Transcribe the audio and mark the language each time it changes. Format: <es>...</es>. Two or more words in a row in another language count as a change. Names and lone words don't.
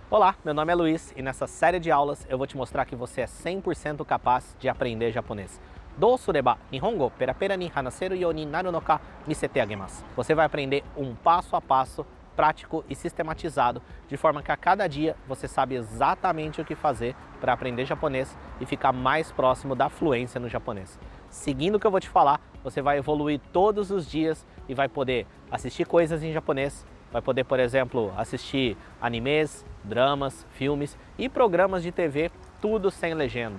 <pt>Olá, meu nome é Luiz e nessa série de aulas eu vou te mostrar que você é 100% capaz de aprender japonês.</pt> <ja>どうすれば日本語ペラペラに話せるようになるのか見せてあげます.</ja> <pt>Você vai aprender um passo a passo, prático e sistematizado, de forma que a cada dia você sabe exatamente o que fazer para aprender japonês e ficar mais próximo da fluência no japonês. Seguindo o que eu vou te falar, você vai evoluir todos os dias e vai poder assistir coisas em japonês, vai poder, por exemplo, assistir animes, dramas, filmes e programas de TV, tudo sem legenda.</pt>